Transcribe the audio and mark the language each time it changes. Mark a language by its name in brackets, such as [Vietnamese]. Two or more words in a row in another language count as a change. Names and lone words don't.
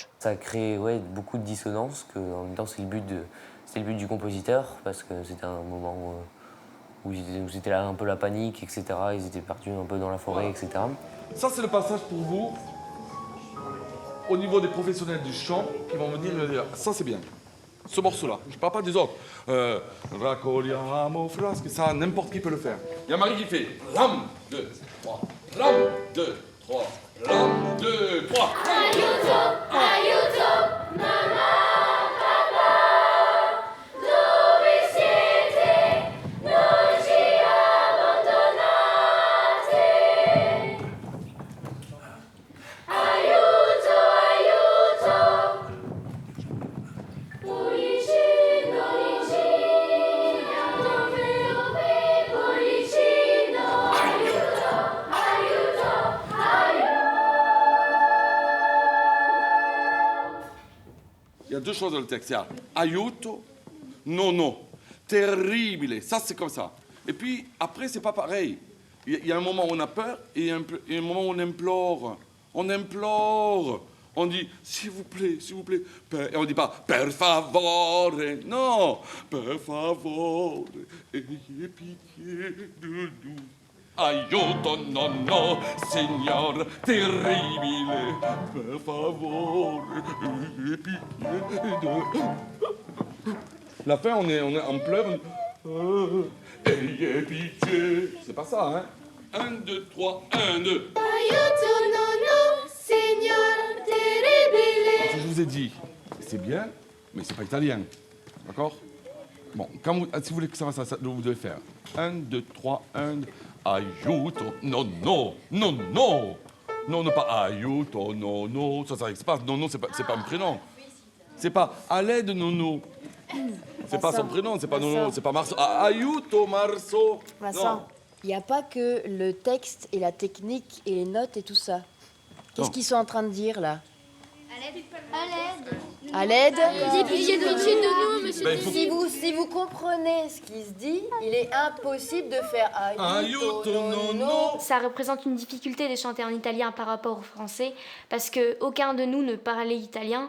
[French] Ça a créé beaucoup de dissonance, que en même temps c'est le but du compositeur, parce que c'était un moment où c'était là un peu la panique, etc. Ils étaient perdus un peu dans la forêt, etc. Ça, c'est le passage pour vous, au niveau des professionnels du chant, qui vont me dire ça c'est bien. Ce morceau-là, je ne parle pas des autres. [Italian] Raccogliamo frasche, [French] ça, n'importe qui peut le faire. Il y a Marie qui fait ram, 2, 3, ram, 2, 3, ram, 2, 3. [Italian] Aiuto, aiuto, mamma, papà, dove siete? Non ci abbandonate. Aiuto, aiuto, Policino, dove, Policino, aiuto, aiuto, aiuto. [French] Il y a deux choses dans le texte. Il y a [Italian] aiuto, nono. [French] terrible. Ça, c'est comme ça. Et puis, après, c'est pas pareil. Il y a un moment où on a peur et un moment où on implore. On implore. On dit, s'il vous plaît, et on ne dit pas, [Italian] per favore. Non, per favore, [French] ayez pitié de nous. [Italian] Aiuto, nonno, signor terribile, per favore, [French] ayez pitié de nous. La fin, on est en pleurs. Ayez pitié. C'est pas ça, hein? 1, 2, 3, 1, 2. [Italian] Aiuto, nonno, signor terribile. [French] Je vous ai dit, c'est bien, mais c'est pas italien. D'accord? Bon, si vous voulez que ça fasse ça, vous devez faire 1, 2, 3, 1, 2. [Italian] Aiuto, nonno, nonno. [French] Non, pas [Italian] aiuto, nonno. [French] Ça n'arrive pas. Nonno, c'est pas un prénom. C'est pas à l'aide, nonno. C'est pas son prénom, c'est pas Nono, c'est pas Marceau. [Italian] Aiuto, Marceau. [French] Vincent, il n'y a pas que le texte et la technique et les notes et tout ça. Qu'est-ce qu'ils sont en train de dire là? À l'aide. Ayez pitié de nous, monsieur. Si vous comprenez ce qui se dit, il est impossible de faire [Italian] aiuto, nonno. [French] Ça représente une difficulté de chanter en italien par rapport au français parce qu'aucun de nous ne parlait italien.